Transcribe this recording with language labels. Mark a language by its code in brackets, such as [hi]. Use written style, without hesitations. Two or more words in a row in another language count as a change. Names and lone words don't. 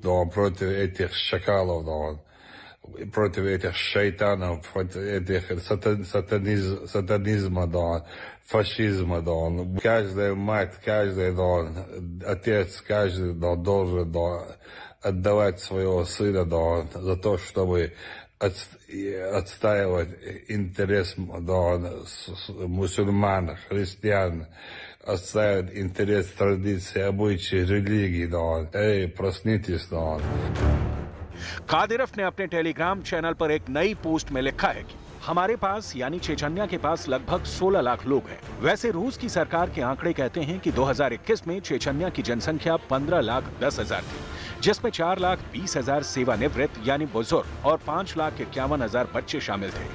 [ru] против этих шакалов, против этих шайтанов, против этих сатанизма, фашизма, каждая мать, каждый отец, каждый должен отдавать своего сына за то, чтобы отстаивать интерес мусульман, христиан, отстаивать интерес традиций, обычаи, религии. Эй, проснитесь. [hi] कादिरोव ने अपने टेलीग्राम चैनल पर एक नई पोस्ट में लिखा है कि हमारे पास यानी चेचन्या के पास लगभग 16 लाख लोग हैं। वैसे रूस की सरकार के आंकड़े कहते हैं कि 2021 में चेचन्या की जनसंख्या 15,10,000 थी, जिसमें 4,20,000 सेवानिवृत्त यानी बुजुर्ग और 5,51,000 बच्चे शामिल थे।